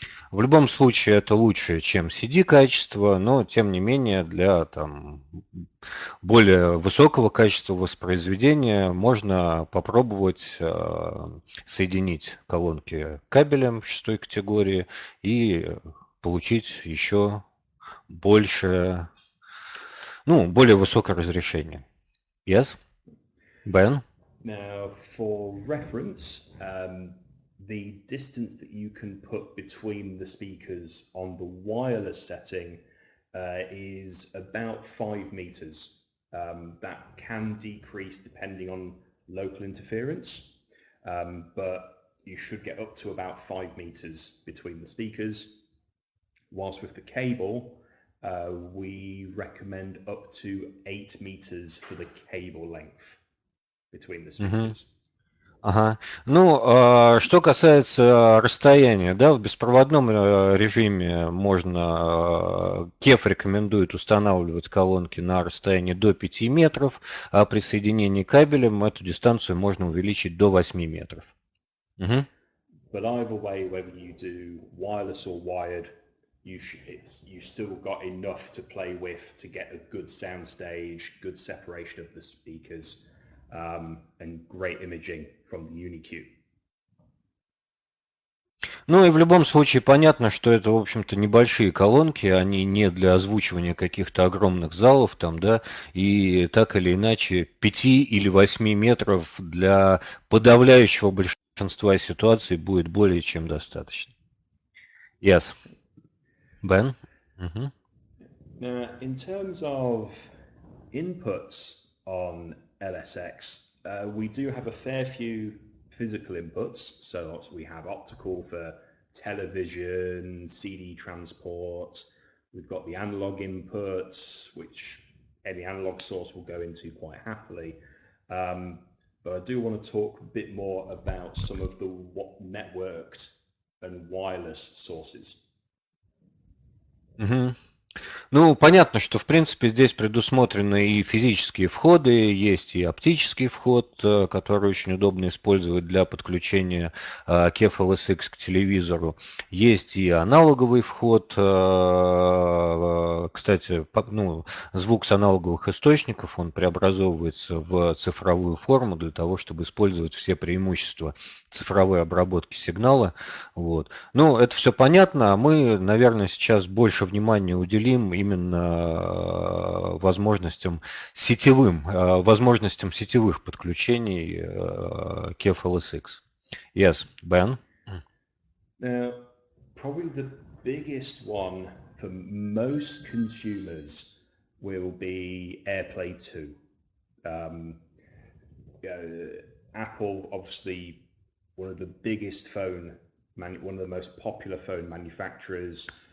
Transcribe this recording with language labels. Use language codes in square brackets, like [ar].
[ru] В любом случае это лучше, чем CD качество, но тем не менее для более высокого качества воспроизведения можно попробовать соединить колонки кабелем 6 категории и получить еще более высокое разрешение. [en] Yes? Ben? Now, for reference, the distance that you can put between the speakers on the wireless setting is about 5 meters. That can decrease depending on local interference, but you should get up to about 5 meters between the speakers. Whilst with the cable, we recommend up to 8 meters for the cable length between the speakers. Ага. [ru] Что касается расстояния, да, в беспроводном режиме можно, KEF рекомендует устанавливать колонки на расстоянии до 5 метров, а при соединении кабелем эту дистанцию можно увеличить до 8 метров. [en] But either way, whether you do wireless or wired, you've still got enough to play with to get a good sound stage, good separation of the speakers, and great imaging from the UniQ. [ru] Ну и в любом случае понятно, что это, в общем-то, небольшие колонки, они не для озвучивания каких-то огромных залов там, да, и так или иначе 5 или 8 метров для подавляющего большинства ситуаций будет более чем достаточно. [en] Yes. Ben? Mm-hmm. Now, in terms of inputs on LSX, we do have a fair few physical inputs. So we have optical for television, CD transport. We've got the analog inputs, which any analog source will go into quite happily. But I do want to talk a bit more about some of the networked and wireless sources. Mm-hmm. [ru] Ну, понятно, что, в принципе, здесь предусмотрены и физические входы, есть и оптический вход, который очень удобно использовать для подключения KEF LSX к телевизору. Есть и аналоговый вход. Кстати, звук с аналоговых источников, он преобразовывается в цифровую форму для того, чтобы использовать все преимущества цифровой обработки сигнала. Вот. Ну, это все понятно, а мы, наверное, сейчас больше внимания уделим именно возможностям сетевых подключений KEF LSX. [en] Yes, Ben? Now, probably the biggest one for most consumers will be AirPlay 2. Apple, obviously, one of the biggest one of the most popular phone manufacturers.